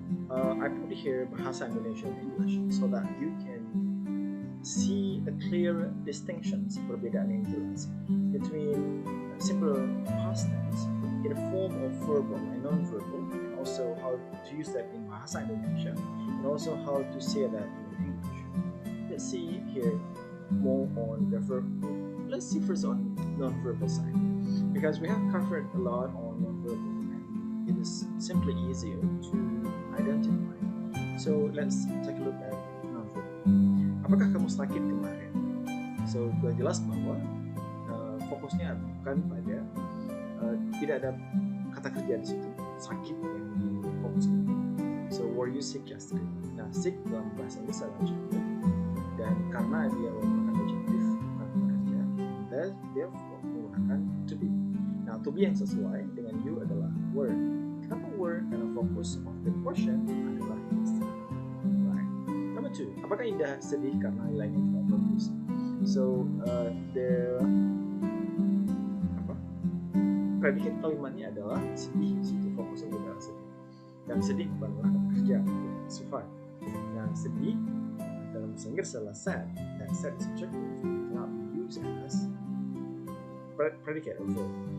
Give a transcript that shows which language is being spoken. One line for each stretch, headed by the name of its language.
English: I put here Bahasa Indonesia and English so that you can see a clear distinctions,
Indonesian: perbedaan yang jelas
English: between simple past tense in the form of verbal and non-verbal, and also how to use that in Bahasa Indonesia, and also how to say that in English. Let's see here more on the verbal. Let's see first on non-verbal side, because we have covered a lot on non-verbal and it is simply easier to identify. So let's take a look at non-verbal.
Indonesian: Apakah kamu sakit kemarin? So sudah jelas bahwa fokusnya bukan pada tidak ada kata kerja di situ, sakit yang difokuskan.
English: So were you sick yesterday?
Indonesian: Nah, sick dalam bahasa Inggris adalah adjective, dan karena dia merupakan adjektif bukan kata kerja, therefore menggunakan to be. Nah, to be yang sesuai dengan you adalah were. Kenapa were? Karena fokus
English: of the question
Indonesian: adalah yesterday. Right. Number 2, apakah Indah sedih karena nilainya tidak bagus? So the predikat kalimatnya adalah sedih, situ fokusnya adalah sedih. Dan sedih bukanlah kata kerja, sifat. Nah, sedih dalam bahasa Inggris adalah sad.
English: Dan sad is subjective, cannot be used as predicate or verb.